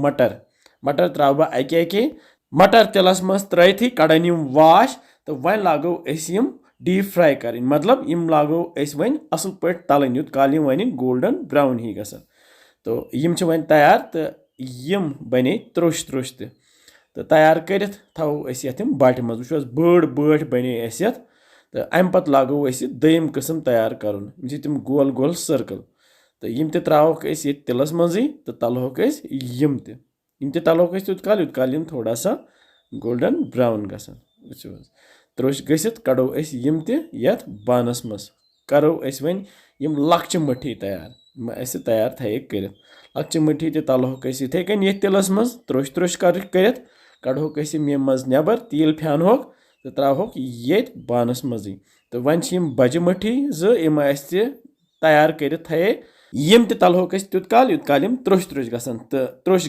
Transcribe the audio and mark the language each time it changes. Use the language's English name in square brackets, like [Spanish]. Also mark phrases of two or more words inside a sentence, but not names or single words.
[Kashmiri] मटर त्रा बह अके मटर तेलस मज त्रथी कड़न यम वाश तो वन लागो [English] deep fry [Kashmiri] कर मतलब यम लागो वन असल पे तलन यूत काल यम वन [English] golden brown [Kashmiri] ही गसन तो यम वन तैयार तो यम बने त्रुश त्रुश तो तैयार कर थो यम बाट मज वो बड़ बट बने तो अमे पत लागो दोयम किस्म तैयार कर तम गोल गोल सर्कल तो यम त्रोक ये तिलस मजी तो तलहोक यम तलहोक यूत काल यम थोड़ा सा [English] golden brown [Kashmiri] गसन वो त्रुश गसित कड़ो यम तथ बानस मज करो वन यम लक्च मठी तैयार तैयार थे कर लक्च मठी तलहोक इथे कन ये तिलस मज त्रुश त्रुश कर कड़होक यम मज नबर तेल फ्यानहोक तो त्रोक ये बानस मजी तो वन बज मठी 2 यम तैयार कर थे یِم تہِ تلہوکھ أسۍ تیوٗت کال یوٗت کال یِم تروٚش تروٚش گژھن تہٕ تروٚش